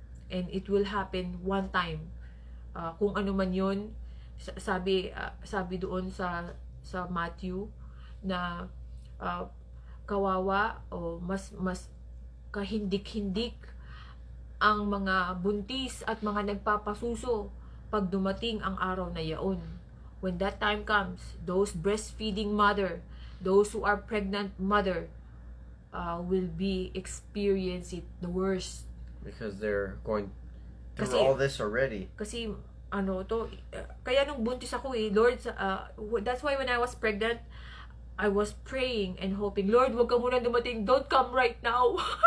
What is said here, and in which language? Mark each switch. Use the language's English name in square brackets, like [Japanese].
[English] And it will happen one time. [Filipino] Kung ano man yun, sabi doon sa Matthew na kawawa o mas kahindik-hindik ang mga buntis at mga nagpapasuso pag dumating ang araw na yaon. [English] When that time comes, those breastfeeding mother, those who are pregnant mother, will be experiencing the worst. Because they're going through all this already. [Filipino] Kasi kaya nung buntis ako [English] Lord, that's why when I was pregnant, I was praying and hoping, Lord, [Filipino] wag ka muna dumating, [English] don't come right now.